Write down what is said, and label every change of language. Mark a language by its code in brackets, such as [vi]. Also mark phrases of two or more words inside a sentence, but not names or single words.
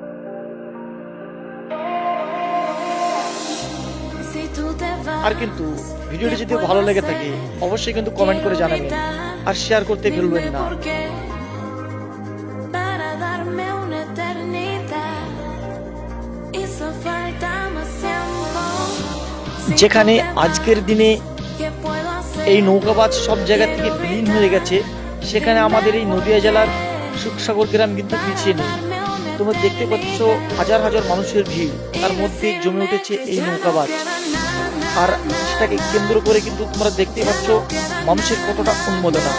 [es] Si tú te vas, [bn] আর কিন্তু ভিডিওটি যদি ভালো লেগে থাকে অবশ্যই কিন্তু কমেন্ট করে জানাবেন আর শেয়ার করতে ভুলবেন [es] dime [bn] না। [es] por qué. Para darme una eternidad. Hizo falta más tiempo. Si [bn] যেখানে [es] tú te vas, [bn] আজকের দিনে [es] ¿qué puedo hacer? [bn] এই নৌকাবাজ সব জায়গা থেকে বিলীন হয়ে গেছে, সেখানে আমাদের এই নদিয়া জেলার সুখসাগর গ্রাম কিন্তু পিছিয়ে নেই। তোমরা দেখতে পাচ্ছ হাজার হাজার মানুষের ভিড়, তার মধ্যে জমে উঠেছে এই নৌকাবাজ। আর সেটাকে কেন্দ্র করে কিন্তু তোমরা দেখতে পাচ্ছ মানুষের কতটা উন্মাদনা।